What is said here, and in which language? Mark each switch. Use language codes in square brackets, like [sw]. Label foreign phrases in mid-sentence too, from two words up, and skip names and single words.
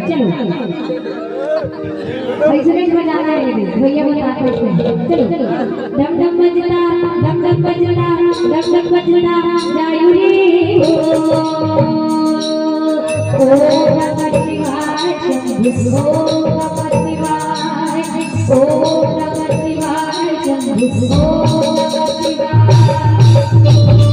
[hi] चलो ऐसे नहीं बजाना है भैया बताते हैं। चलो डम डम बजता डम डम बजता डम डम बजता जायु रे [sa] ओ नमः शिवाय शंभु ओ नमः शिवाय [hi] ओ नमः शिवाय शंभु ओ नमः शिवाय।